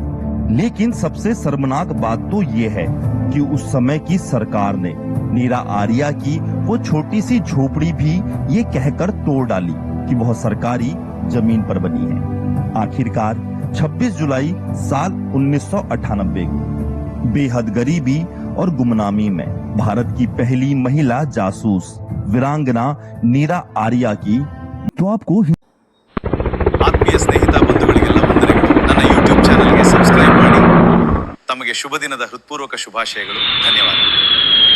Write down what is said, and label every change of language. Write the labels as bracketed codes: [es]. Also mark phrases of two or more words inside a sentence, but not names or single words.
[hi] लेकिन सबसे शर्मनाक बात तो ये है कि उस समय की सरकार ने नीरा आर्या की वो छोटी सी झोपड़ी भी ये कहकर तोड़ डाली कि वह सरकारी जमीन पर बनी है। आखिरकार 26 जुलाई साल 1998 को बेहद गरीबी और गुमनामी में भारत की पहली महिला जासूस वीरांगना नीरा आर्या की तो आपको [kn] ಆತ್ಮೀಯ ಸ್ನೇಹಿತ ಬಂಧುಗಳಿಗೆಲ್ಲ ವಂದನೆಗಳು. ನನ್ನ ಯೂಟ್ಯೂಬ್ ಚಾನೆಲ್ಗೆ ಸಬ್ಸ್ಕ್ರೈಬ್ ಮಾಡಿ. ತಮಗೆ ಶುಭ ದಿನದ ಹೃತ್ಪೂರ್ವಕ ಶುಭಾಶಯಗಳು. ಧನ್ಯವಾದ.